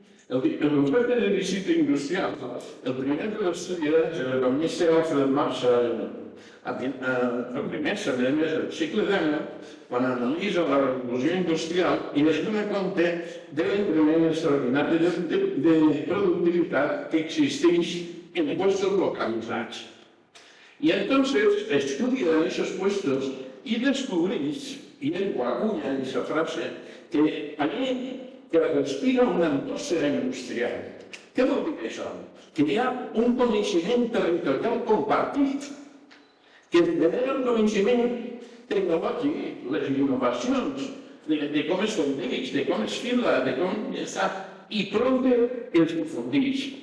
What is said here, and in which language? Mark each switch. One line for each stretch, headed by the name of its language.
Catalan: El concepte de districte industrial, el primer de l'estudiar és l'economista Alfred Massa, el primer semestre del segle XIX, quan analitza la revolució industrial i es dona compte de l'increment extraordinari de productivitat que existeix en puestos localitzats.
Spanish: Y entonces estudia esos puestos y descubrís, y él acuña esa frase, que allí que respira una atmósfera industrial.
Catalan: Què vol dir això? Que hi ha un coneixement territorial compartit, que genera un coneixement tecnològic, les innovacions, de com es fundeix, de com es fila, de com està, i prompte els difundeix.